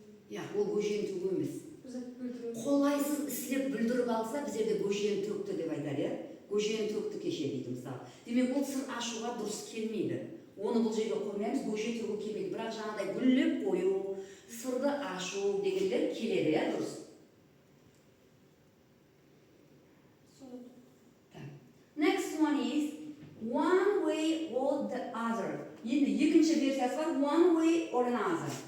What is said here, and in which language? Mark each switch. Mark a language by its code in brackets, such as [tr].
[kaa] Я, ол көжені төгу емес. Қолайсыз істеп бүлдіріп алса, біздерде көжені төкті деп айтар, көжені төкті кеше дейді мысалы. Демек ол сыр ашуға дұрыс келмейді. Оны бұл жерге қоймаймыз, көже төгу келмейді. Бірақ жаңағыдай гүлдеп қою, сырды ашу дегендер келеді, дұрыс. [en] Next one is one way or the other. [kaa] Енді екінші версиясы бар, [en] one way or another.